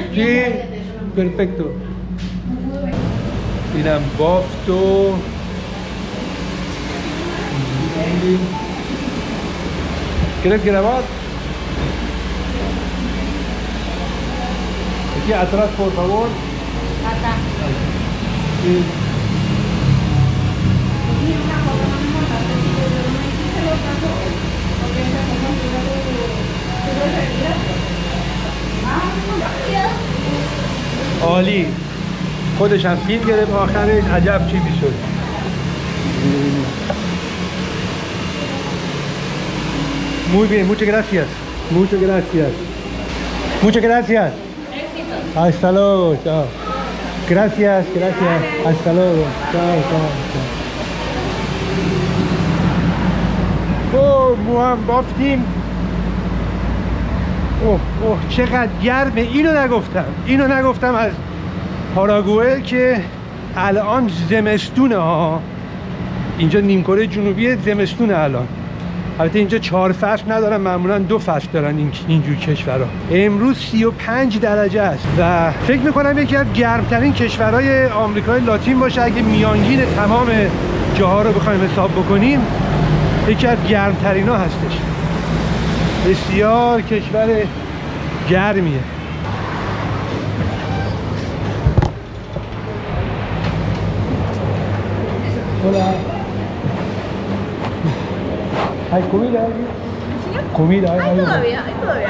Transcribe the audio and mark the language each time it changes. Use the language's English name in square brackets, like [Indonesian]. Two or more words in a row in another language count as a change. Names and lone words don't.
[Spanish] Sí, perfecto. Miran bofto. ¿Quieres grabar? Aquí atrás, por favor. Acá. Sí. [Persian] عالی. خودش هم فیلم گرفت، آخرش عجب چیزی شد. [Spanish] Muy bien, muchas gracias. Muchas gracias. Muchas gracias. Hasta luego. Chao. Gracias, gracias. Hasta luego. Chao, chao, chao. [Persian] Oh, موام بافتیم. اوه چقدر گرمه. اینو نگفتم از پاراگوئه که الان زمستونه ها. اینجا نیمکره جنوبی زمستونه الان. البته اینجا 4 فصل ندارن، معمولا 2 فصل دارن اینجور کشورها. امروز 35 درجه است و فکر میکنم یکی از گرمترین کشورهای آمریکای لاتین باشه. اگه میانگین تمام جاها رو بخوایم حساب بکنیم یکی از گرمترین ها هستش. بسیار کشور گرمیه. [Spanish] Hola. ¿Hay comida? ¿Comida? Hay todavía, hay todavía.